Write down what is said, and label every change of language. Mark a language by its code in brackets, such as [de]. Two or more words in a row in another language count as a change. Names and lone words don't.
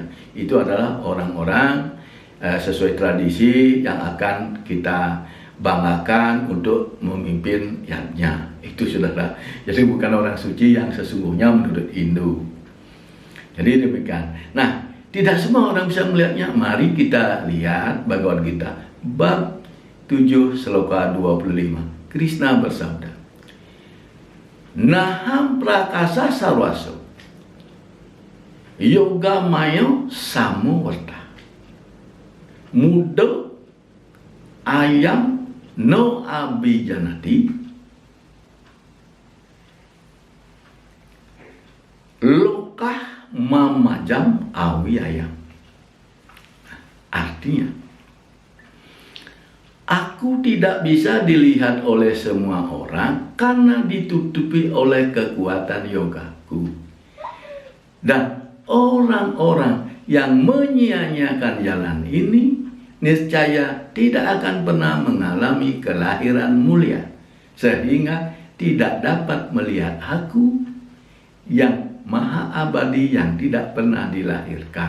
[id] Itu adalah orang-orang sesuai tradisi yang akan kita banggakan untuk memimpin yatnya. Itu saudara. Jadi bukan orang suci yang sesungguhnya menurut Hindu. Jadi demikian. Nah, tidak semua orang bisa melihatnya. Mari kita lihat Bhagavad Gita bab 7 sloka 25. Krishna bersabda, [sa] Naham prakasa sarwaso yoga mayo samovarta muda ayam no abijanati lokah mamajam awi ayam. [id] Artinya, aku tidak bisa dilihat oleh semua orang karena ditutupi oleh kekuatan yogaku. Dan orang-orang yang menyia-nyiakan jalan ini niscaya tidak akan pernah mengalami kelahiran mulia, sehingga tidak dapat melihat aku yang maha abadi yang tidak pernah dilahirkan.